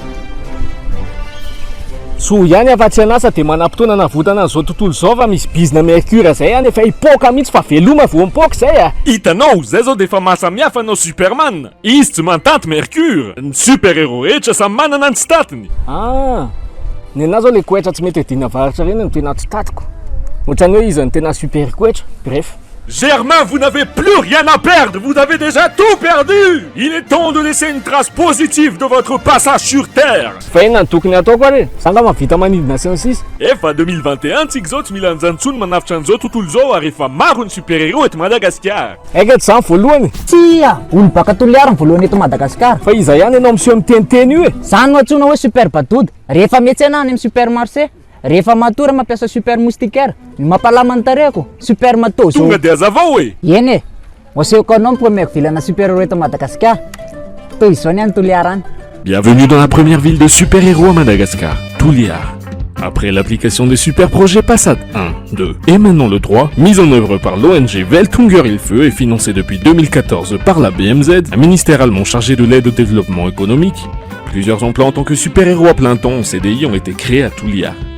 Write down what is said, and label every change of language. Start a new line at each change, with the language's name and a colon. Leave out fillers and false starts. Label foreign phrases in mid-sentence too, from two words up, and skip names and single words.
Malagasy: So ihany afa-tsy anasa dia manam-potoana navotana an'izao tontolo zao fa misy bizina mercure zay any efa hipoka mihitsy fa veloma vao mipoka zay a. Hitanao, zay zao dia efa mahasamihafa anao Superman. Izy tsy mantanty mercure. Ny super-héros rehetra samy manana ny tsitatiny. Ny anahy zao le koetra tsy mety edina varitra reny no tena tsy tatiko. Ohatrany hoe izy ny tena super koetra. Bref.
French: Germain, vous n'avez plus rien à perdre, vous avez déjà tout perdu. Il est temps de laisser une trace positive de votre passage sur Terre.
Malagasy: Fa inona ny tokony atao koa re? Sanga mavita manidina sy ny sisa. Efa 2021 tsika zao tsy mila anjanontsony manafitra an'izao tontolo zao ary efa maro ny super-héros eto Madagasikara. Eka tsy zany voalohany. Tsia, olo baka toliara ny voalohany eto Madagasikara. Fa iza ihany ianao miseho miteniteny io e. Zany no antsoina hoe super badody. Rehefa miantsena any amin'ny supermarché, rehefa matora mampiasa super moustiquaire, mampalama ny tarehiko, super matôzo. Tonga dia hazavao e. Eny e. Oseko anao mipomeko vilana super-héros eto Madagasikara. Toy izao niany toliarany.
French: Bienvenue dans la première ville de super-héros à Madagascar, Touliar. Après l'application des super projets Passat 1, 2 et maintenant le 3, mis en œuvre par l'ONG Welthunger Hilfe et financé depuis 2014 par la BMZ, un ministère allemand chargé de l'aide au développement économique, plusieurs emplois en tant que super-héros à plein temps en CDI ont été créés à Touliar.